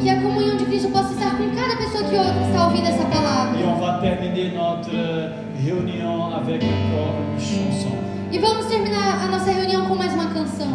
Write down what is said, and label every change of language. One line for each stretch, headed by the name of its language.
Portuguese: que a comunhão de Cristo possa estar com cada pessoa que está ouvindo essa
French: Et
Portuguese: palavra.
French: on va terminer notre réunion avec encore une chanson.
Portuguese: E vamos terminar a nossa reunião com mais uma canção.